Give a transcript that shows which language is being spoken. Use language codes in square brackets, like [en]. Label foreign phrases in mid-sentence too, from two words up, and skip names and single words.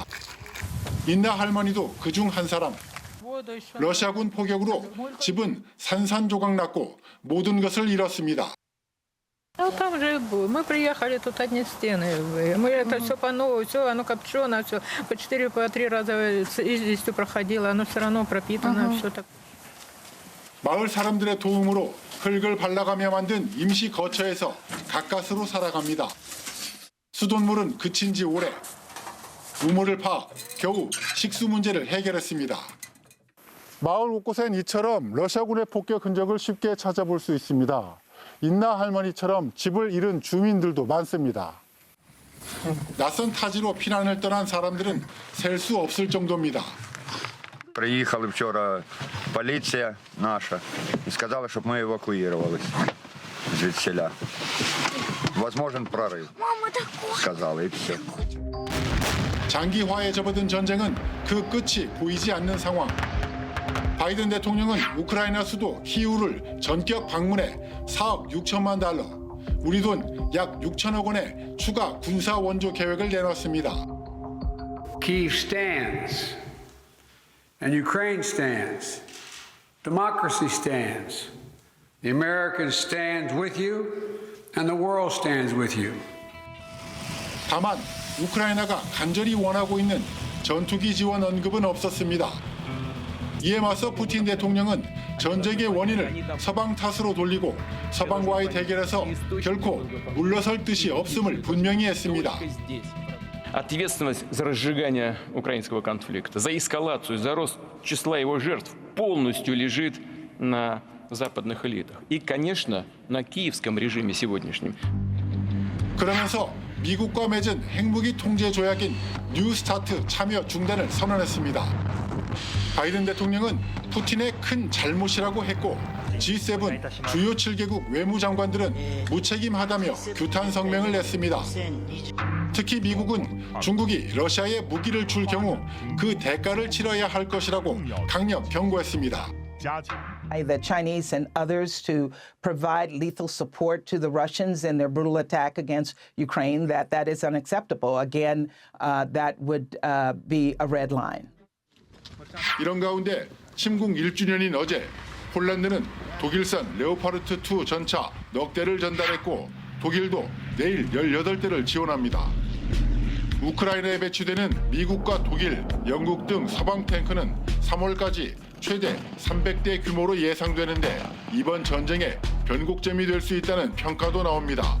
[ko] 인나 할머니도 그중 한 사람. 러시아군 폭격으로 집은 산산조각 났고 모든 것을 잃었습니다. [ru] Там же мы приехали, тут одни стены. Мы это все по новому, все оно копчено, все по 4-3 раза известью проходило, оно все равно пропитано, все так. [ko] 마을 사람들의 도움으로 흙을 발라가며 만든 임시 거처에서 가까스로 살아갑니다. 수돗물은 그친 지 오래. 우물을 파 겨우 식수 문제를 해결했습니다. 마을 곳곳엔 이처럼 러시아군의 폭격 흔적을 쉽게 찾아볼 수 있습니다. 인나 할머니처럼 집을 잃은 주민들도 많습니다. 낯선 타지로 피난을 떠난 사람들은 셀 수 없을 정도입니다. [uk] Приїхали вчора поліція наша і сказали, щоб ми евакуювалися звідсіля. Возможен прорив, сказали, і все. [ko] 장기화에 접어든 전쟁은 그 끝이 보이지 않는 상황. 바이든 대통령은 우크라이나 수도 키우를 전격 방문해 4억 6천만 달러, 우리 돈 약 6천억 원의 추가 군사 원조 계획을 내놨습니다. [en] Kyiv stands, and Ukraine stands. Democracy stands. The Americans stand with you, and the world stands with you. [ko] 다만 우크라이나가 간절히 원하고 있는 전투기 지원 언급은 없었습니다. 이에 맞서 푸틴 대통령은 전쟁의 원인을 서방 탓으로 돌리고 서방과의 대결에서 결코 물러설 뜻이 없음을 분명히 했습니다. [ru] Ответственность за разжигание украинского конфликта, за эскалацию, за рост числа его жертв полностью лежит на западных элитах. И, конечно, на киевском режиме сегодняшнем. [ko] 그러면서 미국과 맺은 핵무기 통제 조약인 뉴스타트 참여 중단을 선언했습니다. 바이든 대통령은 푸틴의 큰 잘못이라고 했고 G7 주요 7개국 외무장관들은 무책임하다며 규탄 성명을 냈습니다. 특히 미국은 중국이 러시아에 무기를 줄 경우 그 대가를 치러야 할 것이라고 강력 경고했습니다. [en] The Chinese and others to provide lethal support to the Russians in their brutal attack against Ukraine, that is unacceptable. Again, that would be a red line. [ko] 이런 가운데 침공 1주년인 어제 폴란드는 독일산 레오파르트 2 전차 넉 대를 전달했고 독일도 내일 18대를 지원합니다. 우크라이나에 배치되는 미국과 독일, 영국 등 서방 탱크는 3월까지 최대 300대 규모로 예상되는데 이번 전쟁의 변곡점이 될 수 있다는 평가도 나옵니다.